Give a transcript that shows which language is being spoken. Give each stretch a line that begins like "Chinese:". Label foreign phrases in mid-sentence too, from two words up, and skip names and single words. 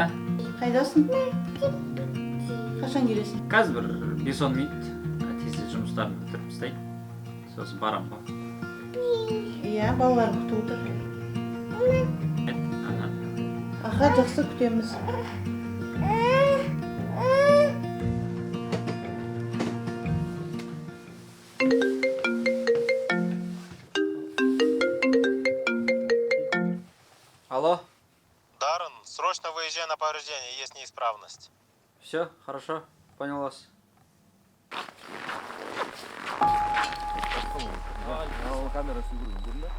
Kazakh: қайдасың? Қашан келесің? қазір бір 5-10 минут тез жұмыстарын бітіріп тастайын. Сосын барам ба. Иә, балалар күтіп отыр. Аха, жақсы күтеміз. Алло,
Russian: Даррен, срочно выезжай на повреждение, есть неисправность. все, хорошо, понял вас.
Kazakh: Камера сүйгірген көрдің бе?